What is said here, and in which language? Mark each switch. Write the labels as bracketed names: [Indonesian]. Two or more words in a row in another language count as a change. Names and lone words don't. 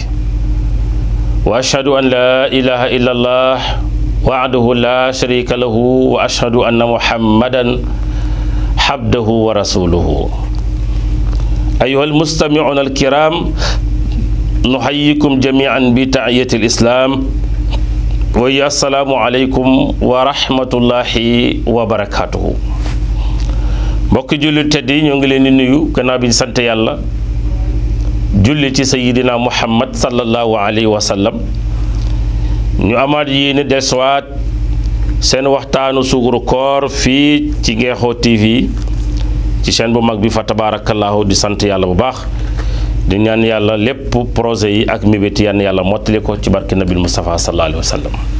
[Arabic] وأشهد أن لا إله إلا الله وحده لا شريك له، وأشهد أن محمدا عبده ورسوله. أيها المستمعون الكرام، نحييكم جميعا بتحية الإسلام، وهي السلام عليكم ورحمة الله وبركاته. [Wolof] mbokk jullit tedd yi ñoo ngi leen di nuyu gannaaw bi ñu sant yàlla julli ci sayidina muhammad [Arabic] صلى الله عليه وسلم. [Wolof] ñu amaat yéene dellusiwaat seen waxtaanu suguru koor fii ci Ngeexoo TV ci chaîne bu mag bi fa tabarakallahu di sant yàlla bu baax, di ñaan yàlla lépp projet yi ak mébét yan yàlla mottali ko ci barke nabil Mustafa [Arabic] صلى الله عليه وسلم.